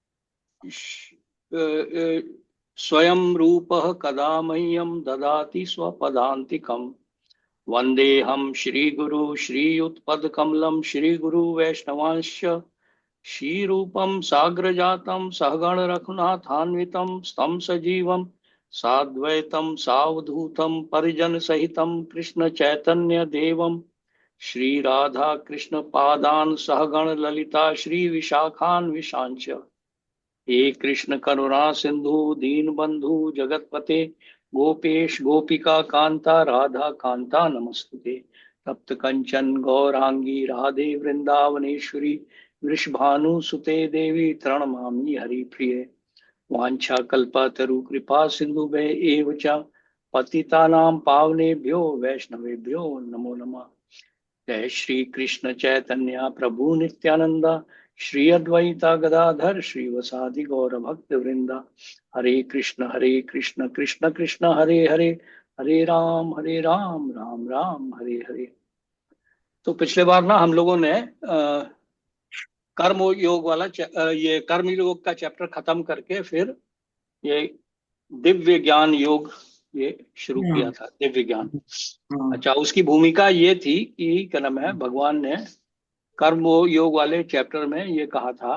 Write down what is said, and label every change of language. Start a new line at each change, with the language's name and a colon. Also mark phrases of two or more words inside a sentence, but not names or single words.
Sanskrit: स्वयं रूपः कदा मह्यं ददाति स्वपदान्तिकम् वन्देऽहं श्रीगुरु श्रीयुतपदकमलं श्रीगुरु वैष्णवांश्च श्रीरूपं साग्रजातं सहगण रघुनाथान्वितं तं सजीवं साद्वैतं सावधूतं परिजन सहितं कृष्ण चैतन्य देवं श्री राधा कृष्ण पादान सहगण ललिता श्री विशाखान्विशांच हे कृष्ण करुणा सिंधु दीन बंधु जगतपते गोपेश गोपिका कांता राधा कांता नमस्तुते तप्त कंचन गौरांगी राधे वृंदावनेश्वरी वृषभानुसुते देवी प्रणमामि हरिप्रिये वाञ्छाकल्पतरु कृपा सिन्धुभ्य एव च पतितानां पावनेभ्यो वैष्णवेभ्यो नमो नमः। जय श्री कृष्ण चैतन्य प्रभु नित्यानंद श्री अद्वैता गदाधर श्रीवासादि गौर भक्त वृंदा हरे कृष्ण कृष्ण कृष्ण हरे हरे हरे राम राम राम हरे हरे।
Hindi: तो पिछले बार ना हम लोगों ने कर्म योग वाला ये कर्म योग का चैप्टर खत्म करके फिर ये दिव्य ज्ञान योग ये शुरू किया था, दिव्य ज्ञान। अच्छा, उसकी भूमिका ये थी कि क्या नाम है, भगवान ने कर्म योग वाले चैप्टर में ये कहा था